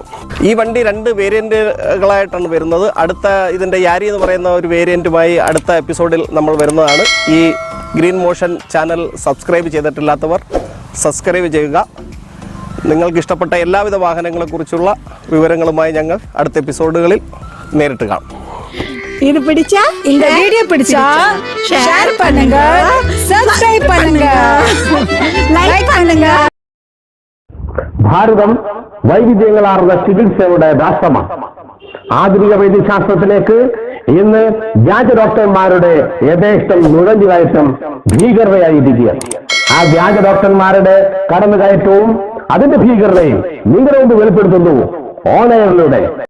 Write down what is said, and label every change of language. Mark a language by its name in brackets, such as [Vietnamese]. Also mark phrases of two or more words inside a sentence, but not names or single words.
[Malayalam] ഈ വണ്ടി 2 വേരിയൻറ്റുകളായിട്ടാണ് വരുന്നത്. അടുത്ത ഇതിൻ്റെ യാരി എന്ന് പറയുന്ന ഒരു വേരിയൻറ്റുമായി അടുത്ത എപ്പിസോഡിൽ നമ്മൾ വരുന്നതാണ്. ഈ ഗ്രീൻ മോഷൻ ചാനൽ സബ്സ്ക്രൈബ് ചെയ്തിട്ടില്ലാത്തവർ സബ്സ്ക്രൈബ് ചെയ്യുക. നിങ്ങൾക്ക് ഇഷ്ടപ്പെട്ട എല്ലാവിധ വാഹനങ്ങളെക്കുറിച്ചുള്ള വിവരങ്ങളുമായി ഞങ്ങൾ അടുത്ത എപ്പിസോഡുകളിൽ നേരിട്ട് കാണാം. [Tamil] இது பிடிச்சா இந்த வீடியோ பிடிச்சா ஷேர் பண்ணுங்க, சப்ஸ்கிரைப் பண்ணுங்க, லைக் பண்ணுங்க. [Malayalam] ഭാരതം വൈവിധ്യങ്ങളാർന്ന ചികിത്സയുടെ രാഷ്ട്രമാണ്. ആധുനിക വൈദ്യശാസ്ത്രത്തിലേക്ക് ഇന്ന് വ്യാജ ഡോക്ടർമാരുടെ യഥേഷ്ടം നുഴഞ്ഞുകയറ്റം ഭീകരതയായിരിക്കുക. ആ വ്യാജ ഡോക്ടർമാരുടെ കടന്നുകയറ്റവും അതിന്റെ ഭീകരതയും നിങ്ങളുടെ മുമ്പ് വെളിപ്പെടുത്തുന്നു ഓൺലൈനിലൂടെ.